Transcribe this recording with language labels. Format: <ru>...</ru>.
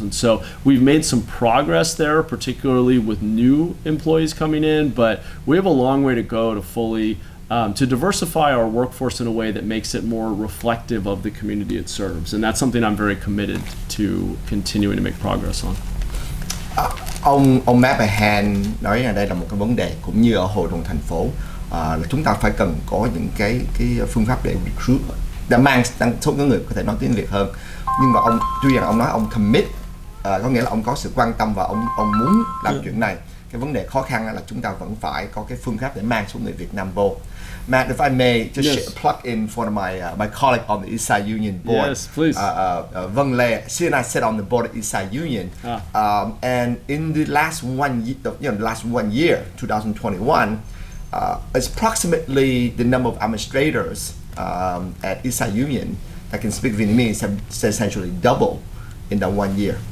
<en>And so we've made some progress there, particularly with new employees coming in, but we have a long way to go to fully to diversify our workforce in a way that makes it more reflective of the community it serves. And that's something I'm very committed to continuing to make progress on.</en> <vi>Ông Mahan nói là đây là một cái vấn đề cũng như ở hội đồng thành phố, là chúng ta phải cần có những cái phương pháp để recruit, để mang số người có thể nói tiếng Việt hơn. Nhưng mà tuy rằng ông nói ông commit, có nghĩa là ông có sự quan tâm và ông muốn làm chuyện này. Cái vấn đề khó khăn là chúng ta vẫn phải có cái phương pháp để mang số người Việt Nam vô.</vi> <en>Matt, if I may just plug in for my colleague on the Eastside Union board. Yes, please. Vâng Lê, she and I sit on the board at Eastside Union, and in the last 1 year, 2021, it's approximately the number of administrators at Eastside Union that can speak Vietnamese have essentially doubled in that 1 year.</en>